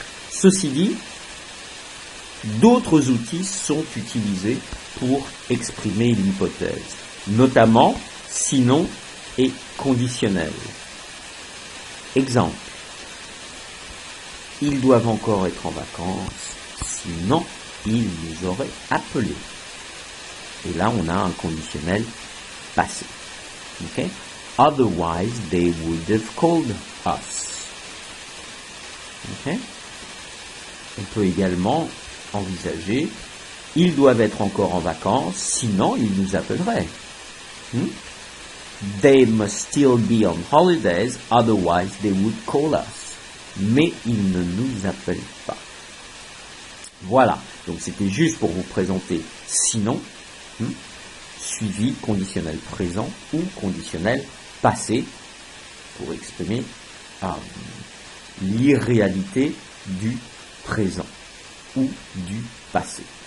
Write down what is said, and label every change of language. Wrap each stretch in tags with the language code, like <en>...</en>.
<fr>Ceci dit, d'autres outils sont utilisés pour exprimer l'hypothèse, notamment sinon et conditionnel. Exemple, ils doivent encore être en vacances, sinon ils nous auraient appelés. Et là, on a un conditionnel passé. Okay?</fr> <en>Otherwise, they would have called us. Okay?</en> <fr>On peut également envisager, ils doivent être encore en vacances, sinon ils nous appelleraient.</fr> <en>They must still be on holidays, otherwise they would call us.</en> <fr>Mais ils ne nous appellent pas. Voilà, donc c'était juste pour vous présenter sinon, suivi conditionnel présent ou conditionnel passé, pour exprimer l'irréalité du présent ou du passé.</fr>